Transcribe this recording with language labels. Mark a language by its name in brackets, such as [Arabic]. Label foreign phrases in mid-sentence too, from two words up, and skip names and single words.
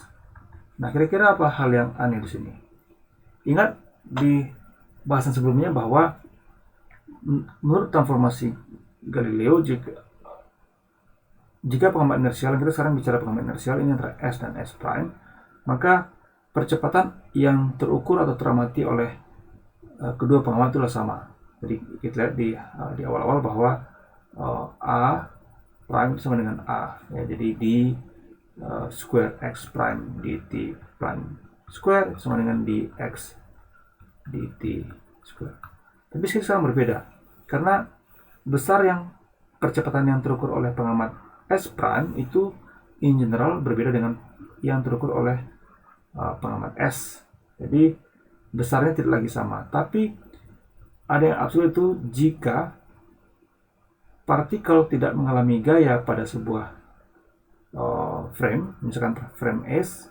[Indonesian] Nah, kira-kira apa hal yang aneh di sini? Ingat di bahasan sebelumnya bahwa menurut transformasi Galileo, jika pengamat inersial, kita sekarang bicara pengamat inersial ini antara S dan S prime, maka percepatan yang terukur atau teramati oleh kedua pengamat itulah sama. Jadi kita lihat di awal-awal bahwa A prime sama dengan A, ya, jadi di square X prime dt prime square sama dengan dx dt square. Tapi sekarang berbeda karena besar yang percepatan yang terukur oleh pengamat S prime itu [English] in general [Indonesian] berbeda dengan yang terukur oleh pengamat S. Jadi besarnya tidak lagi sama. Tapi ada yang absolut itu jika partikel tidak mengalami gaya pada sebuah frame, misalkan frame S.